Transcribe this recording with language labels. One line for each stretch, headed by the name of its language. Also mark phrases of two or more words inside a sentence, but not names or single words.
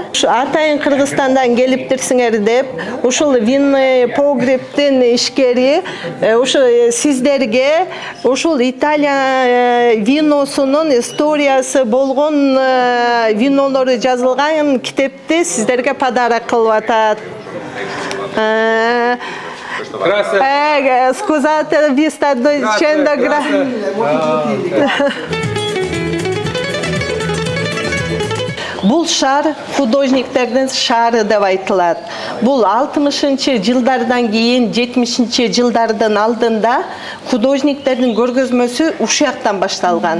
Kyrgyz: Атайын Кыргызстандан келиптирсиңер деп, ушул
Russian: винный погребтин
Kyrgyz: ишкери ушу сиздерге ушул Италия виносунун историясы болгон винолору жазылган китепти сиздерге подарок кылып атат.
Italian: Scusate, vi sta dicendo
Kyrgyz: Бул шаар художниктердин шаары деп айтылат. Бул 60-жылдардан кийин 70-жылдардын алдында художниктердин көргөзмөсү ушул жактан башталган.